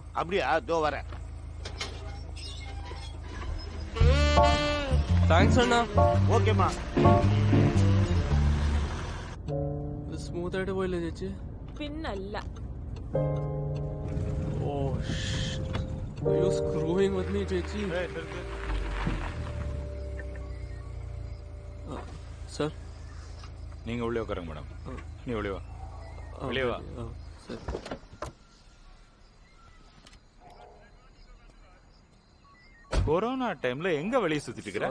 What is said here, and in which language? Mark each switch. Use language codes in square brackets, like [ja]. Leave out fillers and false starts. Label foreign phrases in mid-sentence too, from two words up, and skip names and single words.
[ta] அப்படியா? தோ வரேன். தேங்க்ஸ் அண்ணா. ஓகேம்மா. [ml] സ്മൂത്ത് ആയിട്ട് പോയില്ലേ ചേച്ചി? പിന്നല്ല. [en] oh you screwing with me ചേച്ചി. [ta] சார் நீங்க உள்ளே உட்காருங்க மேடம். நீ உள்ளே வா. வெளியே வா. கொரோனா டைம்ல எங்க வெளியே சுத்திட்டு இருக்கற?